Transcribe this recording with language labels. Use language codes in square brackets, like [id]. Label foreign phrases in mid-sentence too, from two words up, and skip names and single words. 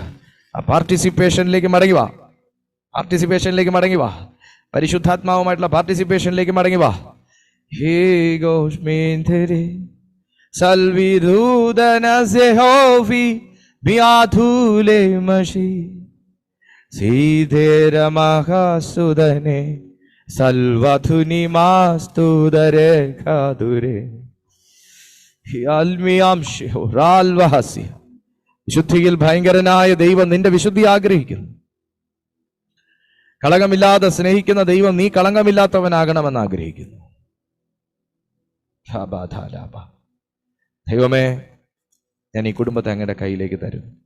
[ml] ആ പാർട്ടിസിപ്പേഷനിലേക്ക് മടങ്ങി വാ. പരിശുദ്ധാത്മാവുമായിട്ടുള്ള പാർട്ടിസിപ്പേഷനിലേക്ക് മടങ്ങി വാ. Salvidudana Zehovi Biathule Mashi Sidera Mahasudane Salvathuni Mastudare Kadure Almiamshi Ralvasi. വിശുദ്ധിയിൽ ഭയങ്കരനായ ദൈവം നിന്റെ വിശുദ്ധി ആഗ്രഹിക്കുന്നു. കളങ്കമില്ലാതെ സ്നേഹിക്കുന്ന ദൈവം നീ കളങ്കമില്ലാത്തവനാകണമെന്ന് ആഗ്രഹിക്കുന്നു. ദൈവമേ, ഞാൻ ഈ കുടുംബത്തെ അങ്ങയുടെ കയ്യിലേക്ക് തരും.